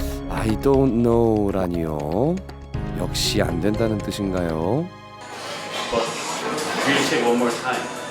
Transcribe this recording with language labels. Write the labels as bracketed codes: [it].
[en] I don't know [ko] 라니요. 역시 안 된다는 뜻인가요? [en] But we'll check one more time.